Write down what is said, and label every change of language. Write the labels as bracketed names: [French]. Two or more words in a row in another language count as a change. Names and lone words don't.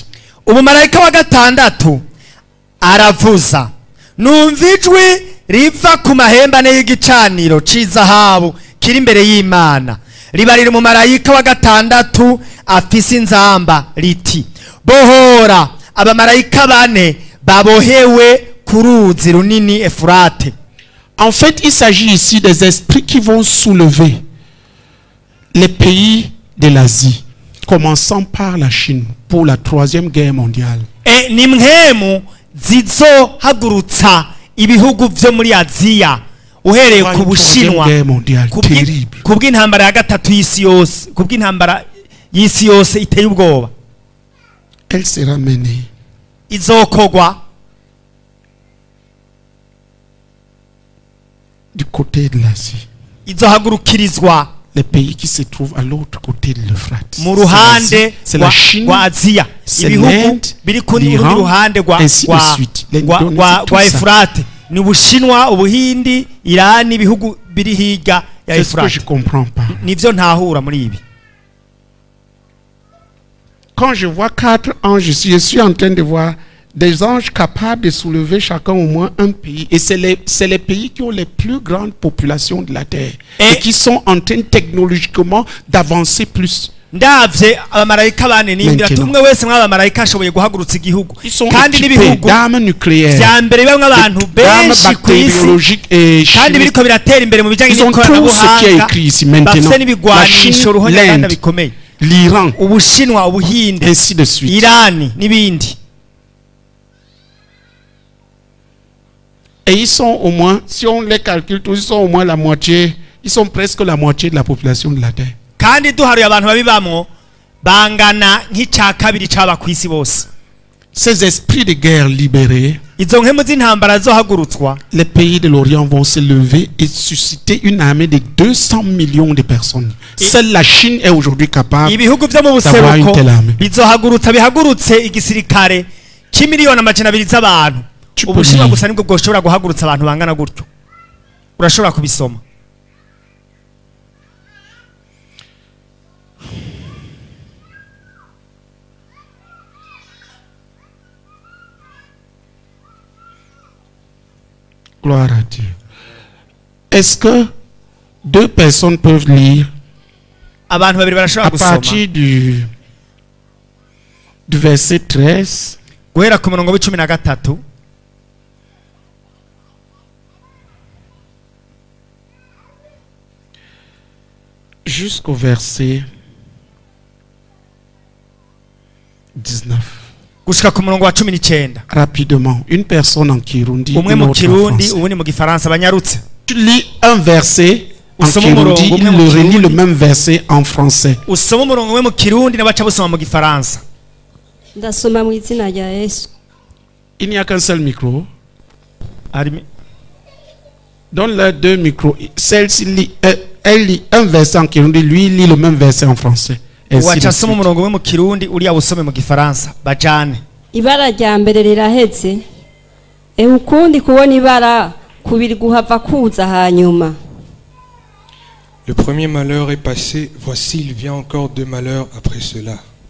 [Rundi] Umumarayika wa gatandatu aravuza, numva ijwi riva ku mahembane y'igicaniro c'izahabu kiri imbere y'Imana, ribarira umumarayika wa gatandatu afise inzamba riti, bohora abamarayika 4 babohewe ku ruzi runini Efurate. [French] En fait, il s'agit ici des esprits qui vont soulever les pays de l'Asie, commençant par la Chine pour la 3e guerre mondiale. [Rundi] Ni mhemu zizohagurutsa ibihugu vyo muri Aziya uhereye ku Bushinwa kubw'intambara ya gatatu y'isi yose, kubw'intambara y'isi yose iteye ubwoba. [French] Elle sera menée [Rundi] izokogwa [French] du côté de l'Asie. [Rundi] izohagurukirizwa [French] Les pays qui se trouvent à l'autre côté de l'Euphrate. [Rundi] mu ruhande [French] C'est la Chine, [Rundi] rwa aziya [French] c'est [Rundi] ibihugu [French] l'Inde, [Rundi] biri ku rundi [French] l'Iran, [Rundi] ruhande [French] ainsi de suite. L'Indonésie, tout [Rundi] rwa [French] ça. [Rundi] efurate ni ubushinwa ubuhindi irani ibihugu biri hirya ya [French] C'est ce que je [Rundi] efurate [French] comprends pas. [Rundi] nivyo ntahura muri ibi. [French] Quand je vois 4 anges, je suis en train de voir des anges capables de soulever chacun au moins un pays. Et c'est les pays qui ont les plus grandes populations de la Terre. Et qui sont en train technologiquement d'avancer plus. [Rundi] ndavye abamarayika bane nimbira [French] Maintenant. [Rundi] tumwe wese mw'abamarayika ashoboye guhagurutsa igihugu [French] Ils sont [Rundi] kandi [French] équipés [Rundi] n'ibihugu [French] d'armes nucléaires, [Rundi] vya mbere bamwe abantu [French] d'armes [Rundi] benshi ku isi [French] bactériologiques et [Rundi] kandi [French] chimiques. [Rundi] biriko biratera imbere mu bijanye [French] Ils ont tout ce qui est [Rundi] n'ikoranabuhanga [French] écrit ici maintenant. [Rundi] bafise [French] La [Rundi] n'ibigwanisho [French] Chine, [Rundi] ruhonyanganda [French] l'Inde, [Rundi] bikomeye [French] l'Iran, [Rundi] ubushinwa ubuhinde [French] ainsi de suite. [Rundi] irani n'ibindi. [French] Et ils sont au moins, si on les calcule tous, ils sont au moins la moitié, ils sont presque la moitié de la population de la Terre. [Rundi] kandi duharuye abantu babibamwo bangana nk'icya kabiri c'aba ku isi bose. [French] Ces esprits de guerre libérés, [Rundi] izo nkemu z'intambara zohagurutswa [French] les pays de l'Orient vont se lever et susciter une armée de 200 millions de personnes. Seule la Chine est aujourd'hui capable [Rundi] ibihugu vyo mu [French] d'avoir une [Rundi] buseruko [French] telle armée. [Rundi] bizohagurutsa bihagurutse igisirikare c'imiliyoni amajana abiri z'abantu. [French] Tu peux [Rundi] ubushinwa [French] lire. [Rundi] gusa nibwo bwoshobora guhagurutsa abantu bangana gutyo. urashobora kubisoma. [French] Gloire à Dieu. Est-ce que 2 personnes peuvent lire [Rundi] abantu babiri barashobora [French] à [Rundi] gusoma [French] partir du verset 13 [Rundi] guhera ku murongo w'icumi na gatatu [French] jusqu'au verset 19? [Rundi] gushika ku murongo wa 19. [French] Rapidement, une personne en Kirundi, [Rundi] umwe [French] une [Rundi] mu [French] autre en [Rundi] kirundi [French] français. [Rundi] ubundi mu gifaransa banyarutse. [French] Tu lis un verset en [Rundi] Usoma [French] Kirundi, [Rundi] umurongo [French] il [Rundi] umwe mu [French] le relit le [Rundi] Kirundi. [French] même verset en français. [Rundi] usoma umurongo umwe mu kirundi n'abaca busoma mu gifaransa. ndasoma mu izina rya Yesu. [French] Il n'y a qu'un seul micro. [Rundi] Harimo- [French] Donne-leur 2 micros. Celle-ci lit, elle lit un verset en Kirundi, lui il lit le même verset en français. Ainsi [Rundi] waca [French] de [Rundi] asoma [French] suite. [Rundi] umurongo umwe mu kirundi uriya busome mu gifaransa bajane. ibara rya mbere riraheze, ukundi kubona ibara kubiri guhava kuza hanyuma. [French] Le premier malheur est passé, voici il vient encore 2 malheurs après cela.